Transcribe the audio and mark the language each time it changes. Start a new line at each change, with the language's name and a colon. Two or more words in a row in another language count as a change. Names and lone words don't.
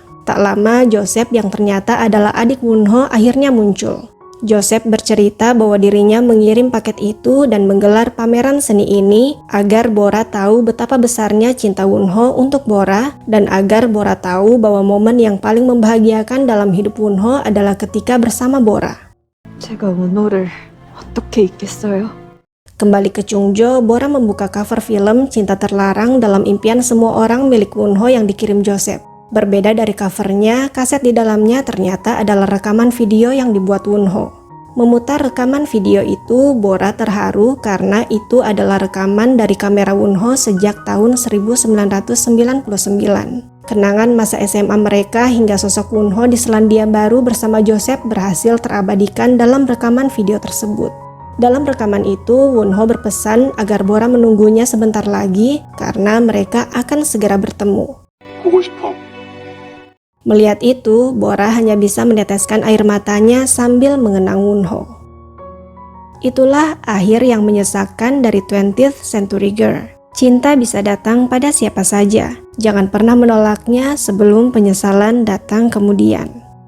Indonesian: Tak lama, Joseph yang ternyata adalah adik Wonho akhirnya muncul. Joseph bercerita bahwa dirinya mengirim paket itu dan menggelar pameran seni ini agar Bora tahu betapa besarnya cinta Wonho untuk Bora, dan agar Bora tahu bahwa momen yang paling membahagiakan dalam hidup Wonho adalah ketika bersama Bora.
Korean: 제가 원호를 어떻게 잊겠어요?
Indonesian: Kembali ke Cheongju, Bora membuka cover film Cinta Terlarang Dalam Impian Semua Orang milik Wonho yang dikirim Joseph. Berbeda dari covernya, kaset di dalamnya ternyata adalah rekaman video yang dibuat Wonho. Memutar rekaman video itu, Bora terharu karena itu adalah rekaman dari kamera Wonho sejak tahun 1999. Kenangan masa SMA mereka hingga sosok Wonho di Selandia Baru bersama Joseph berhasil terabadikan dalam rekaman video tersebut. Dalam rekaman itu, Wonho berpesan agar Bora menunggunya sebentar lagi karena mereka akan segera bertemu.
Korean: 보고 싶어.
Indonesian: Melihat itu, Bora hanya bisa meneteskan air matanya sambil mengenang Wonho. Itulah akhir yang menyesakkan dari 20th Century Girl. Cinta bisa datang pada siapa saja. Jangan pernah menolaknya sebelum penyesalan datang kemudian.